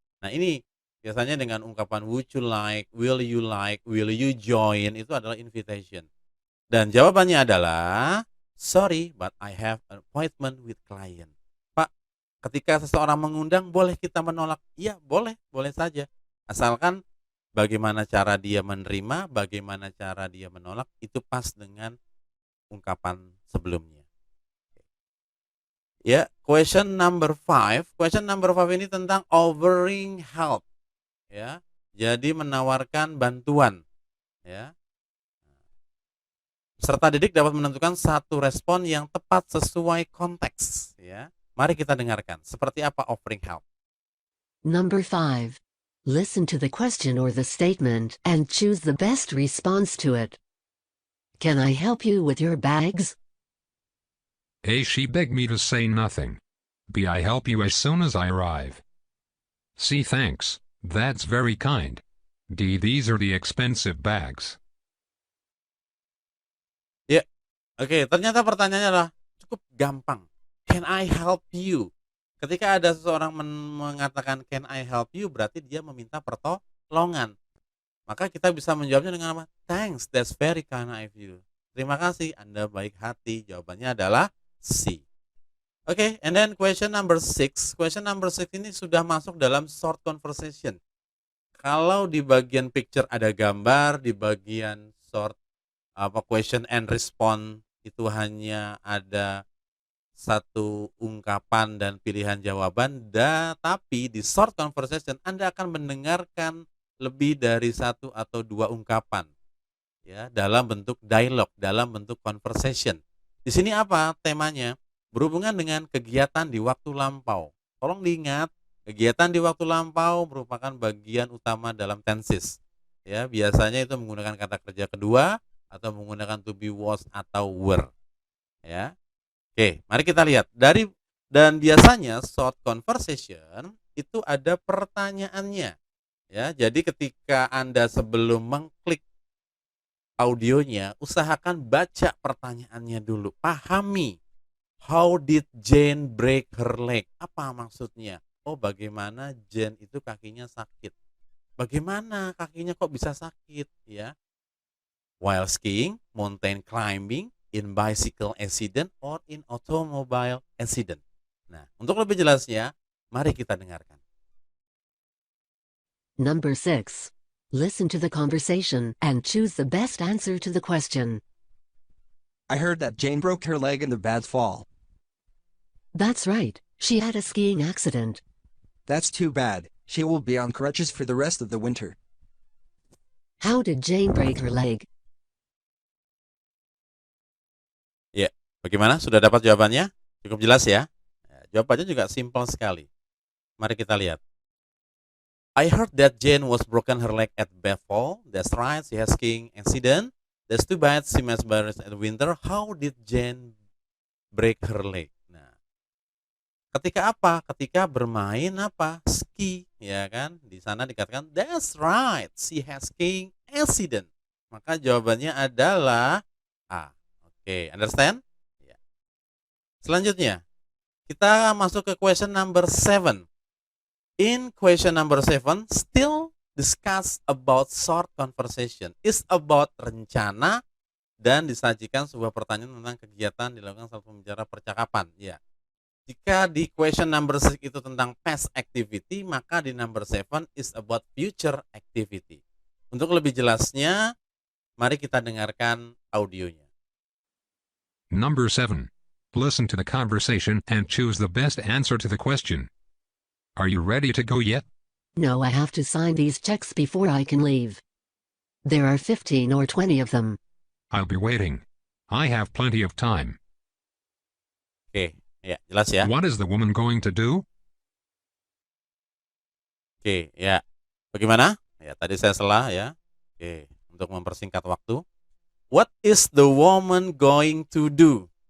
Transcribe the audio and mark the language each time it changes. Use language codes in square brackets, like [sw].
[id] Nah, ini biasanya dengan ungkapan [en] would you like, will you join, [id] itu adalah invitation. Dan jawabannya adalah, [en] sorry, but I have an appointment with client. [id] Pak, ketika seseorang mengundang, boleh kita menolak? Iya, boleh saja. Asalkan bagaimana cara dia menerima, bagaimana cara dia menolak, itu pas dengan ungkapan sebelumnya. [en] Ya, question number 5. Question number 5 [id] ini tentang [en] offering help. [id] Ya, jadi menawarkan bantuan. Ya. Peserta didik dapat menentukan satu respon yang tepat sesuai konteks. Ya, mari kita dengarkan. Seperti apa offering help? [en] Number 5. Listen to the question or the statement and choose the best response to it. Can I help you with your bags? A. She begged me to say nothing. B. I help you as soon as I arrive. C. Thanks, that's very kind. D. These are the expensive bags. [id] Ya, oke. Ternyata pertanyaannya adalah cukup gampang. [en] Can I help you? [id] Ketika ada seseorang mengatakan [en] can I help you, [id] berarti dia meminta pertolongan. Maka kita bisa menjawabnya dengan apa? [en] Thanks, that's very kind of you. [id] Terima kasih, Anda baik hati. Jawabannya adalah C. Oke, [en] and then question number 6. Question number 6 [id] ini sudah masuk dalam [en] short conversation. [id] Kalau di bagian picture ada gambar, di bagian short question and response itu hanya ada satu ungkapan dan pilihan jawaban, tapi di short conversation Anda akan mendengarkan lebih dari satu atau dua ungkapan, ya, dalam bentuk dialog, dalam bentuk conversation. Di sini apa temanya? Berhubungan dengan kegiatan di waktu lampau. Tolong diingat, kegiatan di waktu lampau merupakan bagian utama dalam tenses. Ya, biasanya itu menggunakan kata kerja kedua atau menggunakan to be, was atau were. Ya. Oke, mari kita lihat. Dan biasanya short conversation itu ada pertanyaannya. Ya, jadi ketika Anda sebelum mengklik audionya, usahakan baca pertanyaannya dulu. Pahami. [en] How did Jane break her leg? [id] Apa maksudnya? Oh, bagaimana Jane itu kakinya sakit. Bagaimana kakinya kok bisa sakit, ya? [en] While skiing, mountain climbing, in bicycle accident, or in automobile accident. [id] Nah, untuk lebih jelasnya, mari kita dengarkan. [en] Number 6. Listen to the conversation and choose the best answer to the question. I heard that Jane broke her leg in the bad fall. That's right, she had a skiing accident. That's too bad. She will be on crutches for the rest of the winter. How did Jane break her leg? [id] Ya, bagaimana? Sudah dapat jawabannya? Cukup jelas ya? Jawabannya juga simpel sekali. Mari kita lihat. [en] I heard that Jane was broken her leg at Bethel. That's right, she has skiing accident. That's too bad, she must bear it at winter. How did Jane break her leg? [id] Nah, ketika apa? Ketika bermain apa? Ski, ya kan? Di sana dikatakan, [en] that's right, she has skiing accident. [id] Maka jawabannya adalah A. [en] Oke, understand? [id] Ya. Selanjutnya, kita masuk ke [en] question number 7. In question number 7, still discuss about short conversation. Is about [id] rencana dan disajikan sebuah pertanyaan tentang kegiatan dilakukan saat pembicara percakapan. Ya. Jika di [en] question number 6 [id] itu tentang [en] past activity, [id] maka di [en] number 7 is about future activity. [id] Untuk lebih jelasnya, mari kita dengarkan audionya. [en] Number 7. Listen to the conversation and choose the best answer to the question. Are you ready to go yet? No, I have to sign these checks before I can leave. There are 15 or 20 of them. I'll be waiting. I have plenty of time. [id] Oke, ya, jelas ya. [en] What is the woman going to do? [id] Oke, ya. Bagaimana? Ya, tadi saya salah ya. Oke, untuk mempersingkat waktu. [en] What is the woman going to do?